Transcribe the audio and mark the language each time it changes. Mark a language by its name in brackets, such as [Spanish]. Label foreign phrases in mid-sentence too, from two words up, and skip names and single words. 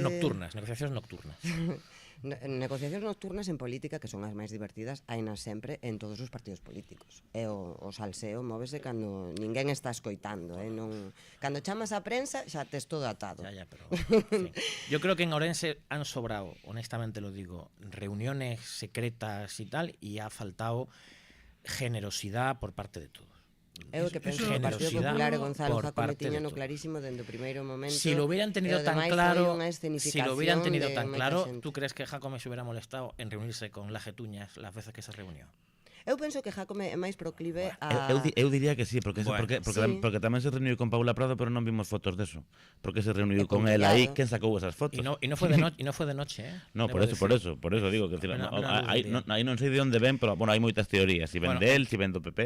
[Galician] Negociacións nocturnas. Negociacións nocturnas en política, que son as máis divertidas, hainas sempre en todos os partidos políticos. E o salseo móvese cando ninguén está escoitando, non... Cando chamas a prensa xa tes todo atado. [Spanish] Pero, sí. Yo creo que en Ourense han sobrado, honestamente lo digo, reuniones secretas y tal, y ha faltado generosidad por parte de todos. [Galician] É o que penso que o Partido Popular e Gonzalo Jácome tiñano clarísimo dende o primeiro momento. [Spanish] Si lo hubieran tenido tan claro, ¿tú crees que Jácome se hubiera molestado en reunirse con Lajetuñas las veces que se reunió? [Galician] Eu penso que Jácome é máis proclive a... Eu diría que sí, porque tamén se reuniu con Paula Prado, pero non vimos fotos deso. Porque se reuniu con ela aí, quen sacou esas fotos? E non foi de noche, [Spanish] No, por eso digo que [Galician] aí non sei de onde ven, pero bueno, hai moitas teorías, [Spanish] si ven del, [Galician] si ven do PP.